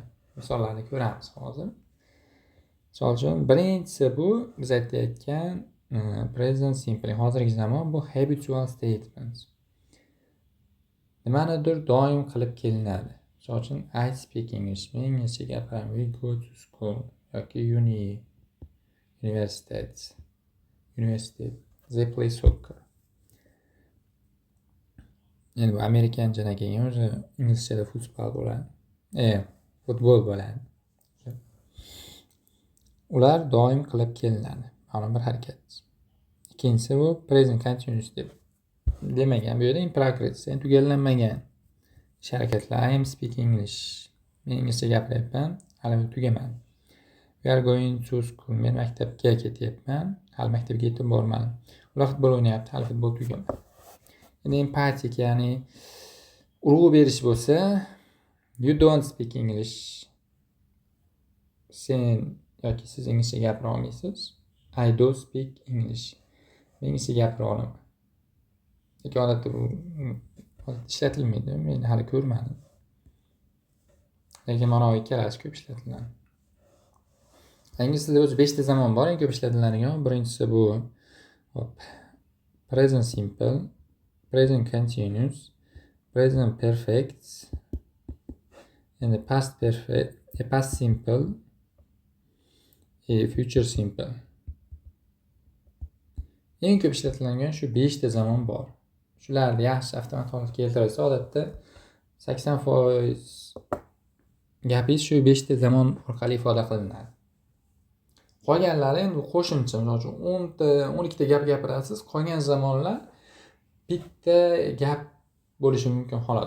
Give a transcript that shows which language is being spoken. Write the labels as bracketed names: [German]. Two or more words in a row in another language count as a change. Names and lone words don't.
[Uzbek] Misollarni ko'ramiz hozir. Misol uchun, birinchisi bu biz aytayotgan [English] present simple, [Uzbek] hozirgi zamon, bu [English] habitual statements. [Uzbek] Nimanidir doim qilib kelinadi. Misol uchun, [English] I speak English. [Uzbek] Men inglizcha gapiraman. [English] We go to school [Uzbek] yoki [English] university. They play soccer. [Uzbek] Ya'ni bu amerikanchadan keyin o'zi inglizchada futbol bo'ladi. Futbol bo'ladi. Ular doim qilib kelinadi. Ma'lum bir harakat. Ikkinchisi bu [English] present continuous [Uzbek] deb demagan. Bu yerda [English] in progress, [Uzbek] ya'ni tugallanmagan ish harakatlar. [English] I am speaking English. [Uzbek] Men inglizcha gapiryapman, hali tugamadi. [English] We are going to school. [Uzbek] Men maktabga ketyapman, hali maktabga yetib bormadim. Ular futbol o'ynayapti, hali futbol tugamadi. Endi empatik, ya'ni urg'u berish bo'lsa, [English] you don't speak English. [Uzbek] Sen yoki siz inglizcha gapira olmaysiz. [English] I do speak English. [Uzbek] Men inglizcha gapira olaman. Yoki odatda bu ishlatilmaydi. Men hali ko'rmadim. Lekin mana bu ikkalasi ko'p ishlatiladi. Ingliz tilida o'zi 5 ta zamon bor, eng ko'p ishlatiladigan. Birinchisi bu [English] present simple, present continuous, present perfect, [Uzbek] endi [English] past perfect, past simple, future simple. [Uzbek] Eng ko'p ishlatiladigan shu 5 ta zamon bor. Shularni yaxshi avtomat holatga keltirilsa, odatda 80% gapingiz shu 5 ta zamon orqali ifoda qilinadi. Qolganlari endi qo'shimcha, misol uchun 10 ta, 12 ta gap gapirasiz, qolgan zamonlar bitta gap bo'lishi mumkin xolos.